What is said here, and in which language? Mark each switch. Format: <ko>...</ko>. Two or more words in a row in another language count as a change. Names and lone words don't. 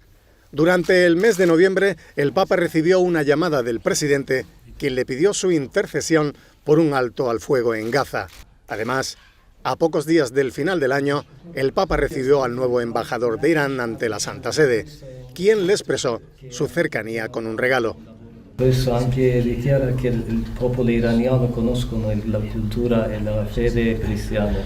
<es>Durante el mes de noviembre, el Papa recibió una llamada del presidente, quien le pidió su intercesión por un alto al fuego en Gaza. Además, a pocos días del final del año, el Papa recibió al nuevo embajador de Irán ante la Santa Sede, quien le expresó su cercanía con un regalo.</es> <it>Questo anche dichiara che il popolo iraniano conoscono la cultura e la fede cristiana.</it>